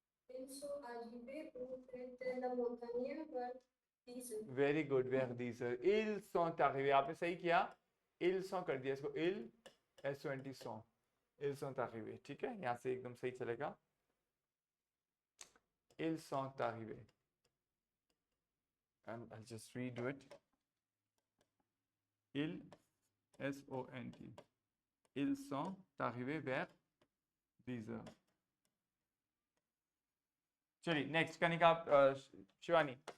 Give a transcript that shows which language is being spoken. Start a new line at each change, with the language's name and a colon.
French: Ils sont arrivés au pied de la montagne vers 10 heures.
English: very good, where these
French: ils sont arrivés.
Hindi: आपने सही किया,
French: ils sont
Hindi: कर दिया इसको,
French: ils S-O-N-T sont, ils sont arrivés.
Hindi: ठीक है, यहाँ से एकदम सही चलेगा.
French: Ils sont arrivés.
English: And I'll just redo it.
French: Ils, S-O-N-T. Ils sont arrivés vers 10 heures.
Hindi: चलिए नेक्स्ट कनिका, शिवानी.